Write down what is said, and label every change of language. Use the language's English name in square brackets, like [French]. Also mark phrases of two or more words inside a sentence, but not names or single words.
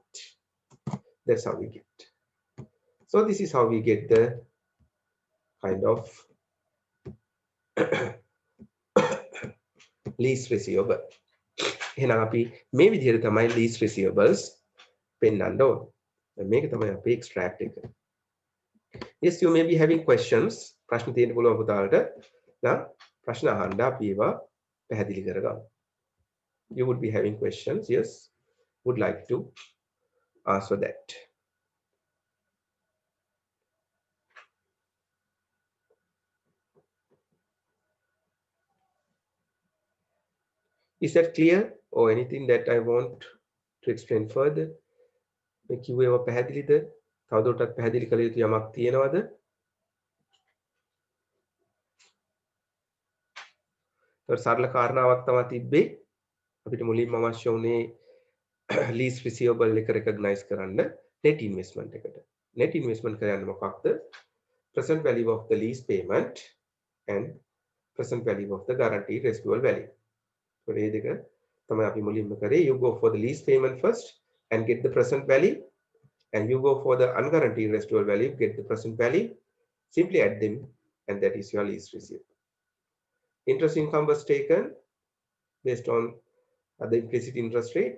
[English] That's how we get. So this is how we get the kind of lease receivable. [Sinhala] එහෙනම් අපි මේ විදිහට තමයි [English] lease receivables [Sinhala] පෙන්වන්න ඕන. මේක තමයි අපේ extract එක. [English] Yes, you may be having questions. [Sinhala] ප්‍රශ්න තියෙන්න පුළුවන් පුතාලට. නම් ප්‍රශ්න අහන්න අපි ඒවා පැහැදිලි කරගමු. [English] You would be having questions. Yes, would like to answer that. Is that clear, or anything that I want to explain further? [Sinhala] මේ කිව්වේව පැහැදිලිද? තවදුරටත් පැහැදිලි කළ යුතු යමක් තියෙනවද? ඒත් සරල කාරණාවක් තමයි තිබ්බේ. අපිට මුලින්ම අවශ්‍ය වුණේ [English] lease receivable [Sinhala] එක recognize කරන්න [English] net investment [Sinhala] එකට. [English] Net investment [Sinhala] කරන්නේ මොකක්ද? [English] Present value of the lease payment and present value of the guaranteed residual value. [Sinhala] So මේ දෙක තමයි අපි මුලින්ම කරේ. [English] You go for the lease payment first and get the present value, and you go for the unguaranteed residual value, get the present value. Simply add them, and that is your lease receipt. Interest income was taken based on the implicit interest rate.